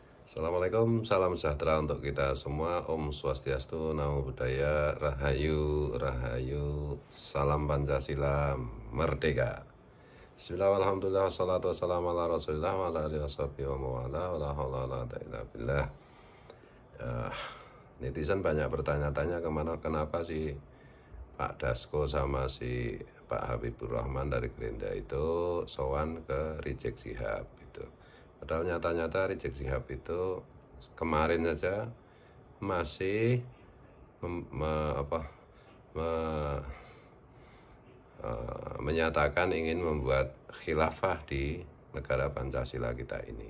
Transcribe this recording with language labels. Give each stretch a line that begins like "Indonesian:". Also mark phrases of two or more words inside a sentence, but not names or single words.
Indonesian: Assalamualaikum, salam sejahtera untuk kita semua. Om Swastiastu, Namo Buddhaya, Rahayu, Rahayu, Salam Pancasila, Merdeka.
Arabic: بسم الله، الحمد لله، الصلاة والسلام على رسول الله، وعلى آله وصحبه ومن والاه، ولا حول ولا قوة إلا بالله.
Indonesian: Netizen banyak bertanya-tanya kenapa sih Pak Dasko sama si Pak Habibur Rahman dari Gerindra itu sowan ke Rizik Syihab gitu. Padahal nyata-nyata Rizik Syihab itu kemarin saja masih menyatakan ingin membuat khilafah di negara Pancasila kita ini.